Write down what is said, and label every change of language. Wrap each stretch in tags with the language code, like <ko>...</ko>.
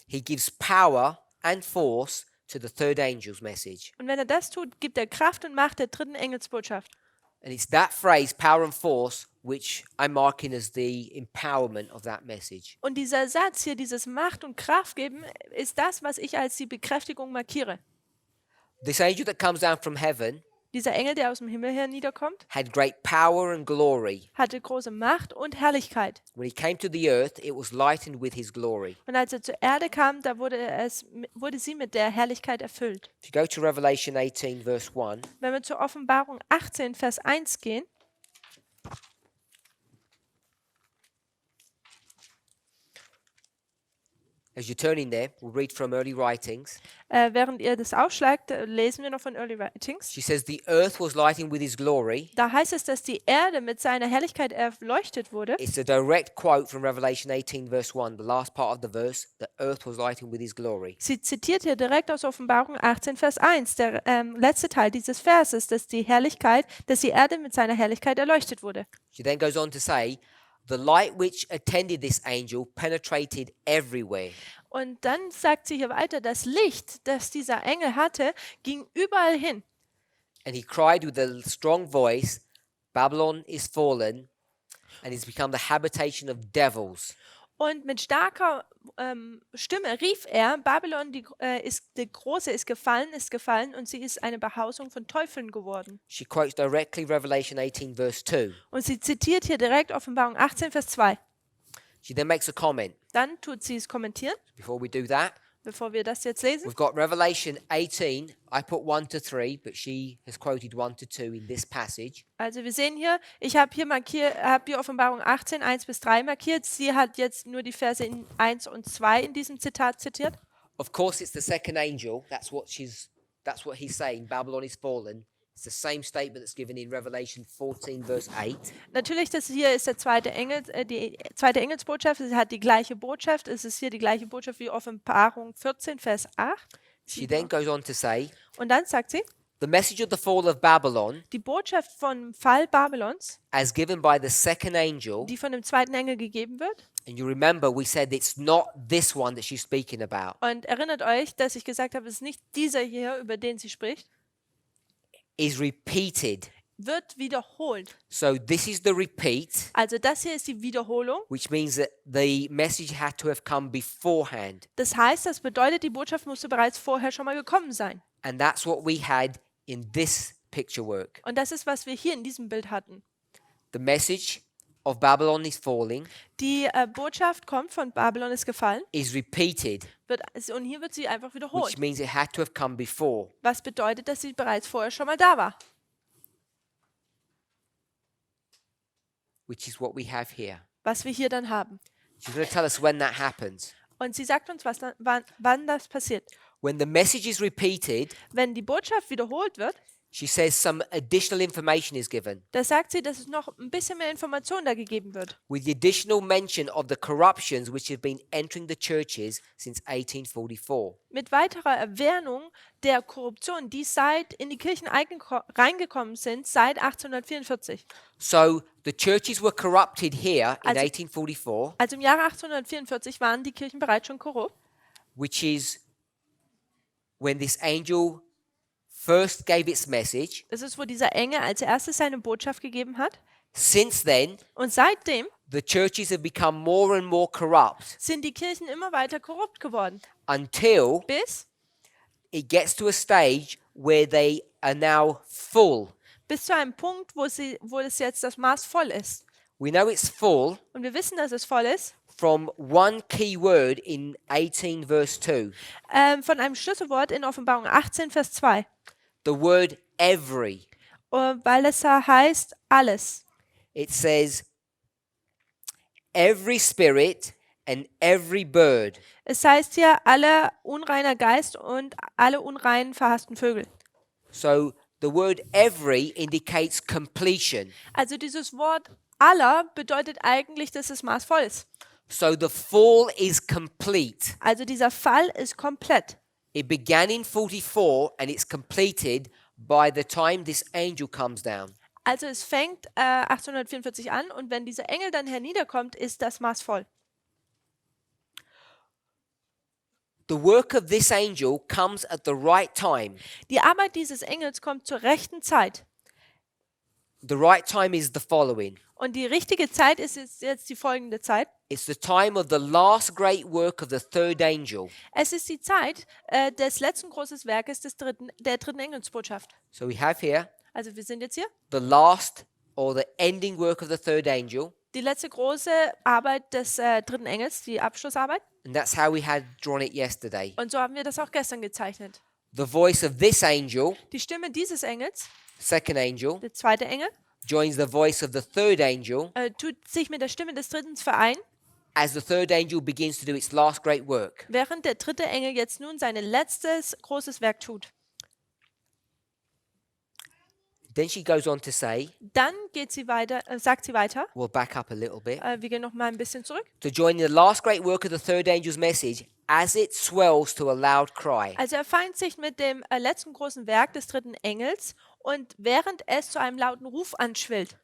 <en>he gives power and force to the third angel's message.</en> <de>und wenn er das tut, gibt er Kraft und Macht der dritten Engelsbotschaft.</de> <en>And it's that phrase, power and force, which I'm marking as the empowerment of that message.</en> <de>Und dieser Satz hier, dieses Macht und Kraft geben, ist das, was ich als die Bekräftigung markiere.</de> <en>This angel that comes down from heaven</en> <de>Dieser Engel, der aus dem Himmel herniederkommt,</de> <en>had great power and glory.</en> <de>hatte große Macht und Herrlichkeit.</de> <en>When he came to the earth, it was lightened with his glory.</en> <de>Und als er zur Erde kam, da wurde sie mit der Herrlichkeit erfüllt.</de> <en>If you go to Revelation 18, verse 1,</en> <de>Wenn wir zur Offenbarung 18, Vers 1 gehen,</de> <en>as you're turning there, we'll read from early writings.</en> <de>während ihr das aufschlagt, lesen wir noch von Early Writings.</de> <en>She says, the earth was lightened with his glory.</en> <de>Da heißt es, dass die Erde mit seiner Herrlichkeit erleuchtet wurde.</de> <en>It's a direct quote from Revelation 18, verse 1, the last part of the verse. The earth was lightened with his glory.</en> <de>Sie zitiert hier direkt aus Offenbarung 18, Vers 1, der letzte Teil dieses Verses, dass die Erde mit seiner Herrlichkeit erleuchtet wurde.</de> <en>She then goes on to say, the light which attended this angel penetrated everywhere.</en> <de>Und dann sagt sie hier weiter, das Licht, das dieser Engel hatte, ging überall hin.</de> <en>And he cried with a strong voice, Babylon is fallen and is become the habitation of devils.</en> <de>Und mit starker Stimme rief er, Babylon, die Große, ist gefallen und sie ist eine Behausung von Teufeln geworden.</de> <en>She quotes directly Revelation 18, verse 2.</en> <de>Und sie zitiert hier direkt Offenbarung 18, Vers 2.</de> <en>She then makes a comment.</en> <de>Dann tut sie es kommentieren.</de> <en>Before we do that,</en> <de>bevor wir das jetzt lesen.</de> <en>We've got Revelation 18. I put 1 to 3, but she has quoted 1 to 2 in this passage.</en> <de>Also wir sehen hier, ich habe hier Offenbarung 18, 1 bis 3 markiert. Sie hat jetzt nur die Verse in 1 und 2 in diesem Zitat zitiert.</de> <en>Of course, it's the second angel. That's what he's saying. Babylon is fallen. It's the same statement that's given in Revelation 14, verse 8.</en> <de>Natürlich, das hier ist der zweite Engel, die zweite Engelsbotschaft. Sie hat die gleiche Botschaft. Es ist hier die gleiche Botschaft wie Offenbarung 14, Vers 8.</de> <en>She then goes on to say,</en> <de>Und dann sagt sie,</de> <en>the message of the fall of Babylon,</en> <de>die Botschaft vom Fall Babylons,</de> <en>as given by the second angel,</en> <de>die von dem zweiten Engel gegeben wird.</de> <en>and you remember we said it's not this one that she's speaking about,</en> <de>Und erinnert euch, dass ich gesagt habe, es ist nicht dieser hier, über den sie spricht,</de> <en>is repeated.</en> <de>wird wiederholt.</de> <en>So this is the repeat,</en> <de>Also das hier ist die Wiederholung.</de> <en>which means that the message had to have come beforehand.</en> <de>Das heißt, das bedeutet, die Botschaft musste bereits vorher schon mal gekommen sein.</de> <en>And that's what we had in this picture work.</en> <de>Und das ist, was wir hier in diesem Bild hatten.</de> <en>The message of Babylon is falling</en> <de>Die Botschaft kommt von Babylon ist gefallen.</de> <en>is repeated,</en> <de>Und hier wird sie einfach</de> <en>which</en> <de>wiederholt.</de> <en>means it had to have come before.</en> <de>Was bedeutet, dass sie bereits vorher schon mal da war.</de> <en>Which is what we have here.</en> <de>Was wir hier dann haben.</de> <en>She's going to tell us when that happens.</en> <de>Und sie sagt uns, wann das passiert.</de> <en>When the message is repeated,</en> <de>Wenn die Botschaft wiederholt wird,</de> <en>she says some additional information is given,</en> <de>da sagt sie, dass es noch ein bisschen mehr Information da gegeben wird.</de> <en>with the additional mention of the corruptions which have been entering the churches since 1844.</en> <de>Mit weiterer Erwähnung der Korruption, die in die Kirchen reingekommen sind seit 1844.</de> <en>So the churches were corrupted here in</en> <de>Also-</de> <en>1844,</en> <de>Also im Jahre 1844 waren die Kirchen bereits schon korrupt.</de> <en>which is when this angel first gave its message.</en> <de>Das ist, wo dieser Engel als erstes seine Botschaft gegeben hat.</de> <en>Since then,</en> <de>Und seitdem</de> <en>the churches have become more and more corrupt</en> <de>sind die Kirchen immer weiter korrupt geworden.</de> <en>until</en> <de>Bis</de> <en>it gets to a stage where they are now full.</en> <de>zu einem Punkt, wo es jetzt das Maß voll ist.</de> <en>We know it's full</en> <de>Und wir wissen, dass es voll ist,</de> <en>from one key word in 18 verse 2.</en> <de>von einem Schlüsselwort in Offenbarung 18, Vers 2.</de> <en>The word every.</en> <de>Weil es da heißt, alles.</de> <en>It says every spirit and every bird.</en> <de>Es heißt hier, alle unreiner Geist und alle unreinen verhassten Vögel.</de> <en>So the word every indicates completion.</en> <de>Also dieses Wort aller bedeutet eigentlich, dass das Maß voll ist.</de> <en>So the fall is complete.</en> <de>Also dieser Fall ist komplett.</de> <en>It began in 44 and it's completed by the time this angel comes down.</en> <de>Also es fängt 1844 an und wenn dieser Engel dann herniederkommt, ist das Maß voll.</de> <en>The work of this angel comes at the right time.</en> <de>Die Arbeit dieses Engels kommt zur rechten Zeit.</de> <en>The right time is the following.</en> <de>Und die richtige Zeit ist jetzt die folgende Zeit.</de> <en>It's the time of the last great work of the third angel.</en> <de>Es ist die Zeit des letzten großen Werkes der dritten Engelsbotschaft.</de> <en>So we have here</en> <de>Also wir sind jetzt hier.</de> <en>the last or the ending work of the third angel.</en> <de>Die letzte große Arbeit des dritten Engels, die Abschlussarbeit.</de> <en>And that's how we had drawn it yesterday.</en> <de>Und so haben wir das auch gestern gezeichnet.</de> <en>The voice of this angel,</en> <de>Die Stimme dieses Engels,</de> <en>second angel,</en> <de>der zweite Engel,</de> <en>joins the voice of the third angel</en> <de>tut sich mit der Stimme des dritten vereinen,</de> <en>as the third angel begins to do its last great work.</en> <de>während der dritte Engel jetzt nun sein letztes großes Werk tut.</de> <en>Then she goes on to say,</en> <de>Dann sagt sie weiter,</de> <en>we'll back up a little bit,</en> <de>wir gehen noch mal ein bisschen zurück.</de> <en>to join the last great work of the third angel's message as it swells to a loud cry.</en> <de>Also er feindet sich mit dem letzten großen Werk des dritten Engels und während es zu einem lauten Ruf anschwillt.</de>